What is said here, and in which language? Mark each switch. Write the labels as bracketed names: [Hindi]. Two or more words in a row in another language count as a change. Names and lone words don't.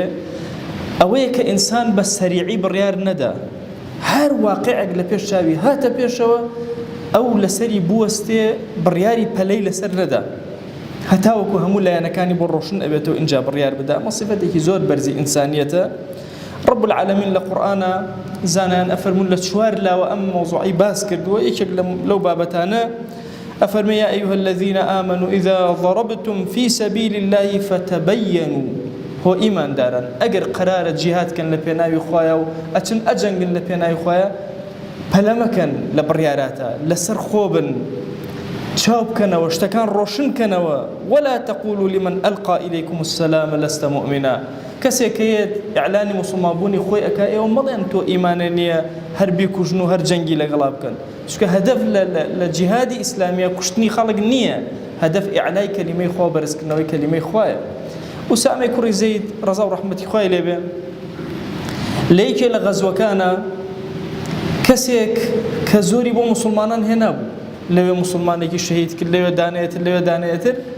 [Central Kurdish] ئەوەیە کە ئینسان بە سەریعی بڕیار نەدا، هەر واقعێک لە پێش چاوی هاتە پێشەوە ئەو لەسەری بوەستێ بڕیاری پەلەی لەسەر نەدا، هەتاوەکو هەموو لایەنەکانی بۆ ڕۆشن ئەبێتەوە ئینجا بڕیار بدا. ئەمە سیفەتێکی زۆر بەرزی ئینسانیەتە. [Arabic] رب العالمین [Central Kurdish] لە قورئانە زانایان ئەفەرمون لە چوار لاوە ئەم مۆزوعی باس کردووە، یەکێک لەو بابەتانە ئەفەرمێ [Arabic] یا ئەیها الذین آمنوا إذا ضربتم في سبيل الله فتبينوا. [Central Kurdish] هۆ ئیمانداران، ئەگەر قەرارە جیهادکەن لە پێناوی خوایە و ئەچن ئەجەنگن لە پێناوی خوایە، پەلەمەکەن لە بڕیاراتە، لەسەر خۆ بن، چاو بکەنەوە، شتەکان ڕۆشن کەنەوە. [Arabic] ولا تقولوا لمن ألقى إليكم السلام لست مؤمنا. [Central Kurdish] کەسێک هەیە ئیعلانی موسڵمانبوونی خۆی ئەکا، ئێوە مەڵێن تۆ ئیمانە نییە، هەر بیکوژن و هەر جەنگی لەگەڵا بکەن، چونکە هەدەف لە جیهادی ئیسلامیە کوشتنی خەڵک نییە، هەدەف ئیعلای کەلیمەی خوا، بەرزکردنەوەی کەلیمەی خوایە. ئوسامەی کوڕی زەید ڕەزا و ڕەحمەتی خوای لێبێ لە یەکێ لە غەزوەکانە کەسێک کە زۆری بۆ موسڵمانان هێنابوو، لەوێ موسڵمانێکی شەهید کرد، لەوێ دانەیەتر، لەوێ دانەیەتر.